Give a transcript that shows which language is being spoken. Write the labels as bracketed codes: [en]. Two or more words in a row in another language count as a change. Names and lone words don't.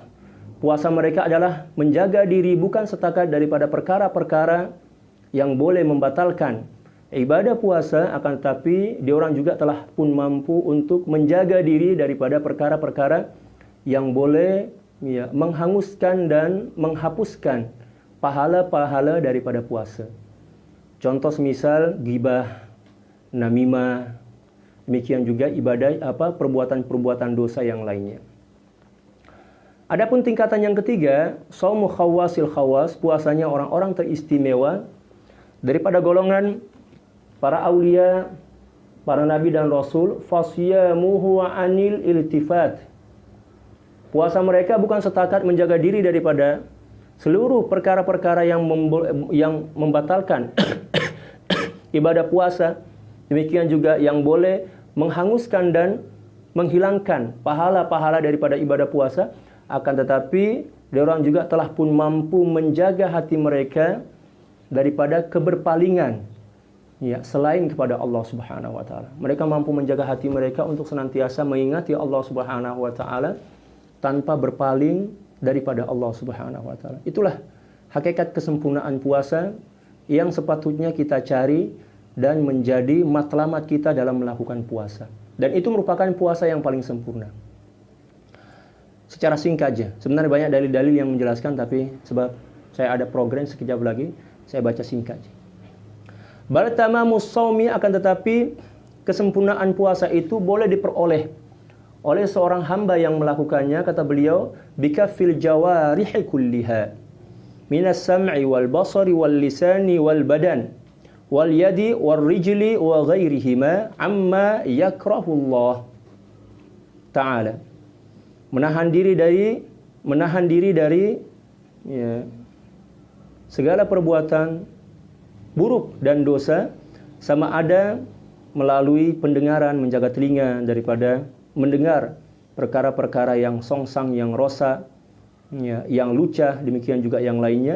[ms] Puasa mereka adalah menjaga diri bukan setakat daripada perkara-perkara yang boleh membatalkan ibadah puasa, akan tetapi diorang juga telah pun mampu untuk menjaga diri daripada perkara-perkara yang boleh menghanguskan dan menghapuskan pahala-pahala daripada puasa. Contoh semisal ghibah, namimah, demikian juga ibadah perbuatan-perbuatan dosa yang lainnya. Adapun tingkatan yang ketiga, [ar] صوم خواص الخواص, [ms] puasanya orang-orang teristimewa daripada golongan para aulia, para nabi dan rasul. [ar] فصيامه عن الالتفات. [ms] Puasa mereka bukan setakat menjaga diri daripada seluruh perkara-perkara yang membatalkan ibadah puasa, demikian juga yang boleh menghanguskan dan menghilangkan pahala-pahala daripada ibadah puasa, akan tetapi diorang juga telah pun mampu menjaga hati mereka daripada keberpalingan, ya, selain kepada Allah [ar] سبحانه وتعالى. [ms] Mereka mampu menjaga hati mereka untuk senantiasa mengingati Allah [ar] سبحانه وتعالى [ms] tanpa berpaling daripada Allah [ar] سبحانه وتعالى. [ms] Itulah hakikat kesempurnaan puasa yang sepatutnya kita cari dan menjadi matlamat kita dalam melakukan puasa. Dan itu merupakan puasa yang paling sempurna. Secara singkat aja. Sebenarnya banyak dalil-dalil yang menjelaskan, tapi sebab saya ada program sekejap lagi, saya baca singkat aja. [ar] بل تمام الصوم, [ms] akan tetapi kesempurnaan puasa itu boleh diperoleh oleh seorang hamba yang melakukannya, kata beliau, [ar] بكف الجوارح كلها من السمع والبصر واللسان والبدن واليد والرجل وغيرهما عما يكره الله تعالى. [ms] Menahan diri dari ya, segala perbuatan buruk dan dosa, sama ada melalui pendengaran, menjaga telinga daripada mendengar perkara-perkara yang songsang, yang rosak, ya, yang lucah, demikian juga yang lainnya.